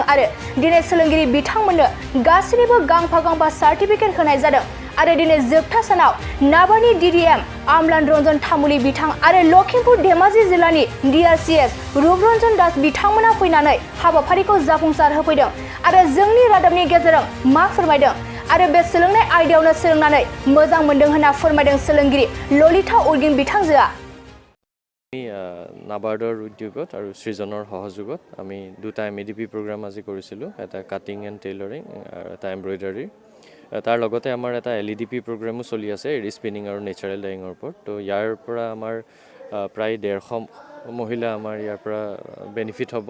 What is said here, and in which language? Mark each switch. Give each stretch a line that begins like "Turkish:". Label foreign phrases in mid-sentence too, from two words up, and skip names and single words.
Bodo: आरो दिनै सोलोंगिरि बिथांमोननो गासैनिबो गांफा गांफा सार्टिफिकेट होनाय जादों आरो दिनै जोबथा सानाव नाबार्डनि डिडिएम आमलान रन्जन तामुली बिथां आरो लखिमपुर धेमाजि जिल्लानि डिआरसिएस रुपरन्जन दास बिथांमोना फैनानै हाबाफारिखौ जाफुंसार होफैदों आरो जोंनि रादाबनि गेजेरजों मा फोरमायदों आरो बे सोलोंनाय आयदायावनो सोलोंनानै मोजां मोनदों होनना फोरमायदों सोलोंगिरि ललिता उर्गिन बिथांजोआ।
Assamese: নাবাৰ্ডৰ উদ্যোগত আৰু সৃজনৰ সহযোগত আমি দুটা
English: MADP program
Assamese: আজি কৰিছিলোঁ, এটা
English: cutting and tailoring
Assamese: আৰু এটা এমব্ৰইডাৰী। তাৰ লগতে আমাৰ এটা এলইডিপি প্ৰগ্ৰামো চলি আছে ৰিস্পিনিং আৰু নেচাৰেল ডাইঙৰ ওপৰত। তো ইয়াৰ পৰা আমাৰ প্ৰায় 150 মহিলা আমাৰ ইয়াৰ পৰা বেনিফিট হ'ব।